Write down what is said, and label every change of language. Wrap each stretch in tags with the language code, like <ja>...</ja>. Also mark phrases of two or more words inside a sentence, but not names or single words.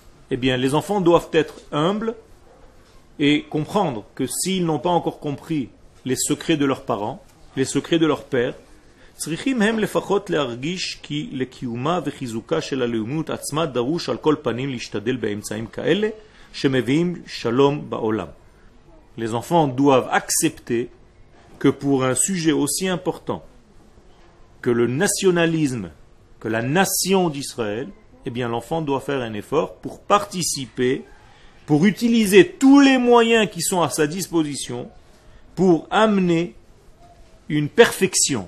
<fr>eh bien les enfants doivent être humbles et comprendre que s'ils n'ont pas encore compris les secrets de leurs parents, les secrets de leur père,</fr> <he>צריכים הם לפחות להרגיש כי לקיומה וחיזוקה של הלאומיות עצמה דרוש על כל פנים להשתדל באמצעים כאלה שמביאים שלום בעולם.</he> <fr>Les enfants doivent accepter que pour un sujet aussi important que le nationalisme, que la nation d'Israël, eh bien l'enfant doit faire un effort pour participer, pour utiliser tous les moyens qui sont à sa disposition pour amener une perfection.</fr>